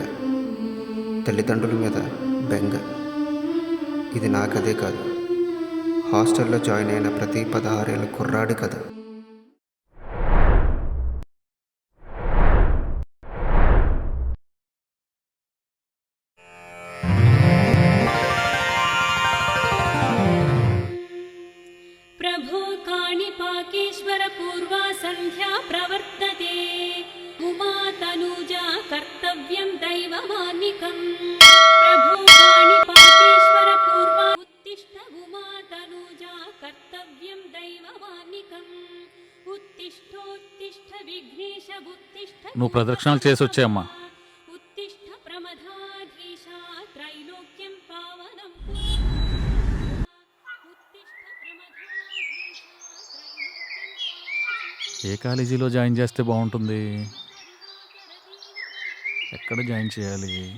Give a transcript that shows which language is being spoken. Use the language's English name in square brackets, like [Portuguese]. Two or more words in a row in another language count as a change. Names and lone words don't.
[Telugu] తల్లిదండ్రుల మీద బెంగ. ఇది నా కథే కాదు, హాస్టల్లో జాయిన్ అయిన ప్రతి 16 ఏళ్ళ కుర్రాడి కథ. [Sanskrit] प्रभो काणिपाकेश्वर पूर्वा संध्या प्रवर्तते, उमा तनूजा कर्तव्यं दैवमान्निकम्। प्रभो काणिपाकेश्वर पूर्वा उत्तिष्ठ उमा तनूजा कर्तव्यं दैवमान्निकम्। उत्तिष्ठोत्तिष्ठ विघ्नेश उत्तिष्ठ। [Telugu] నువ్వు ప్రదక్షిణాలు చేసి వచ్చాయమ్మా. [Sanskrit] उत्तिष्ठ प्रमदाधीशा त्रैलोक्यं पावनं। [Telugu] ఏ కాలేజీలో జాయిన్ చేస్తే బాగుంటుంది? ఎక్కడ జాయిన్ చేయాలి?